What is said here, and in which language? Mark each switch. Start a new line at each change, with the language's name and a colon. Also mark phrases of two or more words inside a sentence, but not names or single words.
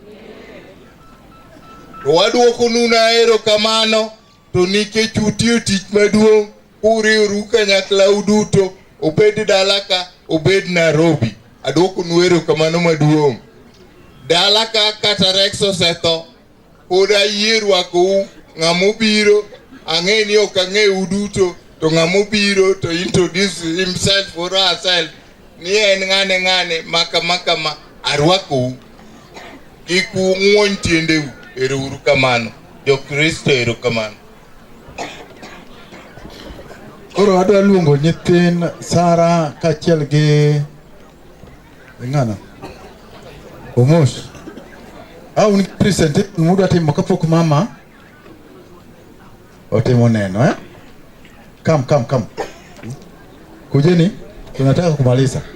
Luo (Kenya and Tanzania): To waduoko nuna erokamano to nikech utiyo tich maduong' uriworu kanyakla uduto obed dala ka obed Nairobi. Aduoko nu erokamano maduong'. Dala ka kata Rex osetho pod ayie rwakou ng'amobiro ang'e ni ok ang'e uduto to ng'amobiro
English: to introduce himself or herself
Luo (Kenya and Tanzania): ni en ng'ane makama arwakou. Kik ung'wony tiendeu. Erouru kamano. Jo-Kristo erokamano. Koro adwa luongo nyithin Sara kachiel gi ng'ano Omosh. Un presentation mudwa timo kapok mama otimo neno Come.
Swahili: Kujeni, tunataka kumaliza.